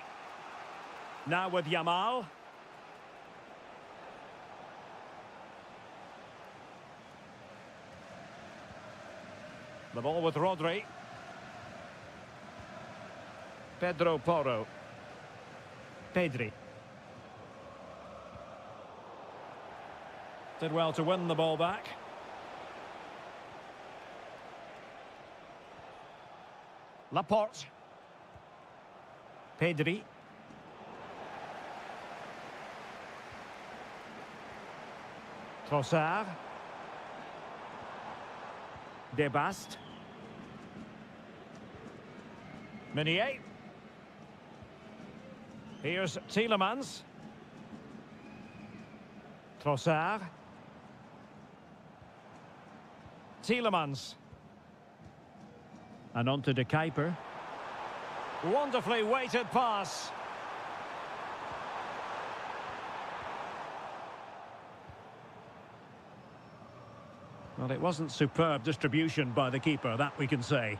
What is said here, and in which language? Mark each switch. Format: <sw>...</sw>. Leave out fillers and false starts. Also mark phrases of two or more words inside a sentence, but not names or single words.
<en>Now with Yamal. The ball with Rodri. Pedro Porro. Pedri. Did well to win the ball back. Laporte. Pedri. Trossard. Debast. Meunier. Here's Tielemans. Trossard. Tielemans. And on to De Kuiper. Wonderfully weighted pass. Well, it wasn't superb distribution by the keeper, that we can say.</en>